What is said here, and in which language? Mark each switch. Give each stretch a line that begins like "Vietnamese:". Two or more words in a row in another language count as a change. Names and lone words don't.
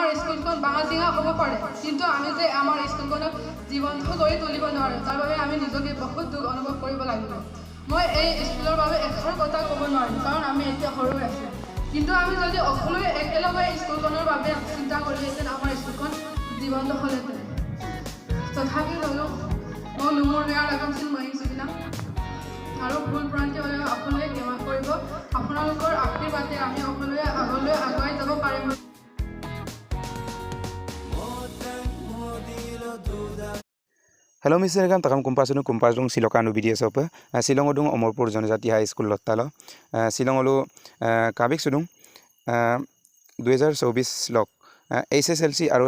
Assamese: স্কুলখন ভাঙা চিঙা হ'ব পাৰে কিন্তু আমি যে আমাৰ স্কুলখনক জীৱন্ত কৰি তুলিব নোৱাৰোঁ তাৰ বাবে আমি নিজকে বহুত দুখ অনুভৱ কৰিব লাগিব মই এই স্কুলৰ বাবে এষাৰ কথা ক'ব নোৱাৰিম কাৰণ আমি এতিয়া সৰু আছোঁ কিন্তু আমি যদি সকলোৱে একেলগে স্কুলখনৰ বাবে চিন্তা কৰিলেহেঁতেন আমাৰ স্কুলখন জীৱন্ত হ'লহেঁতেন তথাপি হ'লেও মই মোৰ বেয়া লগামছিল মই আহিছিলোঁ আৰু ভুল ভ্ৰান্তি হ'লেও আপোনালোকে ক্ষমা কৰিব আপোনালোকৰ আশীৰ্বাদে আমি সকলোৱে আগলৈ আগুৱাই যাব পাৰিম
English: Hello Mr.
Mising: Gam takam kumpasung Silokan BDS opa Silong odung Omorpur Jonjati High School Lottalo Silong olu kabik sudung 2024 lok SSLC aru